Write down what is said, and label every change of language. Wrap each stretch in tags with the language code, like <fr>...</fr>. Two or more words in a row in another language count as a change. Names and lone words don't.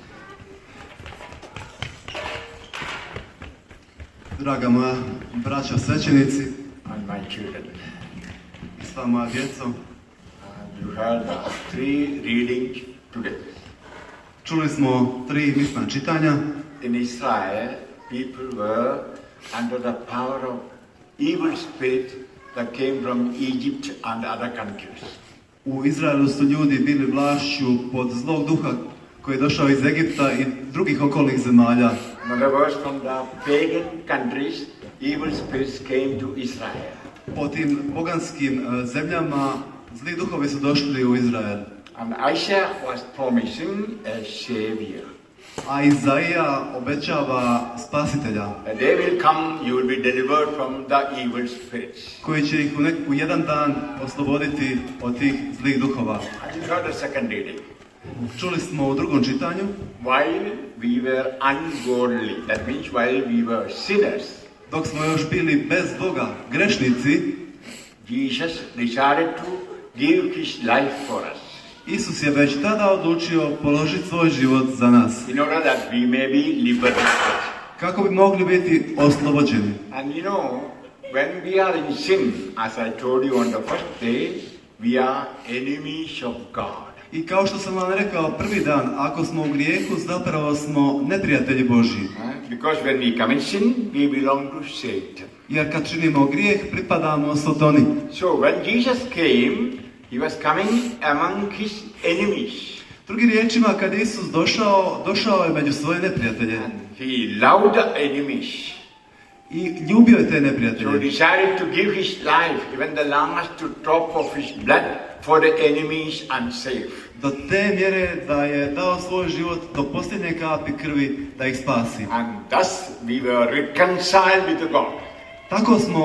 <hr>draga moja braća svećenici</hr> <en>and my children,</en> <hr>i sva moja djeco,</hr> <en>you heard the three readings today.</en> <hr>čuli smo 3 misna čitanja.</hr> <en>In Israel, people were under the power of evil spirit that came from Egypt and other countries.</en> <hr>U Izraelu su ljudi bili vlašću pod zlog duha koji je došao iz Egipta i drugih okolnih zemalja.</hr> <en>In other words, from the pagan countries, evil spirits came to Israel.</en> <hr>Po tim poganskim zemljama zli duhovi su došli u Izrael.</hr> <en>And Isaiah was promising a savior.</en> <hr>A Izaija obećava spasitelja</hr> <en>A day will come, you will be delivered from the evil spirits.</en> <hr>koji će ih u jedan dan osloboditi od tih zlih duhova.</hr> <en>And you heard the second reading.</en> <hr>Čuli smo u drugom čitanju:</hr> <en>While we were ungodly, that means while we were sinners,</en> <hr>dok smo još bili bez Boga, grešnici,</hr> <en>Jesus decided to give his life for us,</en> <hr>Isus je već tada odlučio položiti svoj život za nas,</hr> <en>in order that we may be liberated.</en> <hr>kako bi mogli biti oslobođeni.</hr> <en>And you know, when we are in sin, as I told you on the first day, we are enemies of God.</en> <hr>I kao što sam vam rekao prvi dan, ako smo u grijehu, zapravo smo neprijatelji Božji.</hr> <en>Because when we commit sin, we belong to Satan.</en> <hr>Jer kad činimo grijeh, pripadamo Sotoni.</hr> <en>So when Jesus came, he was coming among his enemies.</en> <hr>Drugim riječima, kad je Isus došao je među svoje neprijatelje.</hr> <en>He loved the enemies.</en> <hr>I ljubio je te</hr> <en>So</en> <hr>neprijatelje.</hr> <en>decided to give his life, even the last drop of his blood, for the enemies unsafe.</en> <hr>Do te mjere da je dao svoj život do posljednje kapi krvi da ih spasi.</hr> <en>And thus we were reconciled with God.</en> <hr>Tako smo</hr>